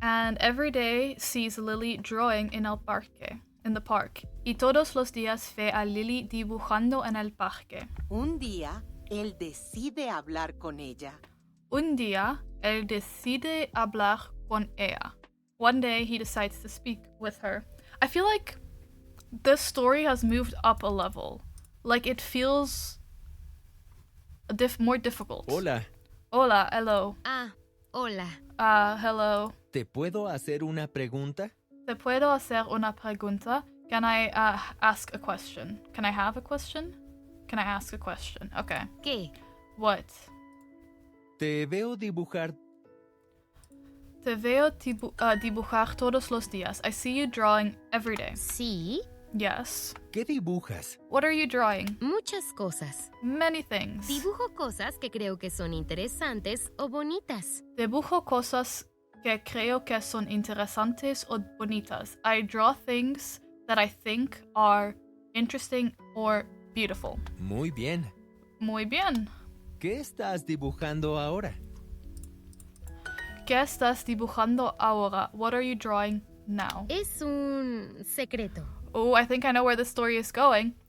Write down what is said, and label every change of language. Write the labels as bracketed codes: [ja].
[en] And every day sees Lily drawing in [es] el parque. [en] In the park. [es] Y todos los días ve a Lily dibujando en el parque. Un día, él decide hablar con ella. Un día, él decide hablar con ella. [en] One day, he decides to speak with her. I feel like this story has moved up a level. Like, it feels more difficult. [es] Hola. Hola, hello. Hola. [en] Hello. [es] ¿Te puedo hacer una pregunta? ¿Te puedo hacer una pregunta? [en] Can I ask a question? Can I have a question? Can I ask a question? Okay. [es] ¿Qué? [en] What? [es] Te veo dibujar. Te veo dibujar todos los días. [en] I see you drawing every day. [es] Sí. [en] Yes. [es] ¿Qué dibujas? [en] What are you drawing? [es] Muchas cosas. [en] Many things. [es] Dibujo cosas que creo que son interesantes o bonitas. Dibujo cosas que creo que son interesantes o bonitas. [en] I draw things that I think are interesting or beautiful. [es] Muy bien. Muy bien. ¿Qué estás dibujando ahora? ¿Qué estás dibujando ahora? [en] What are you drawing now? [es] Es un secreto. [en] Oh, I think I know where the story is going.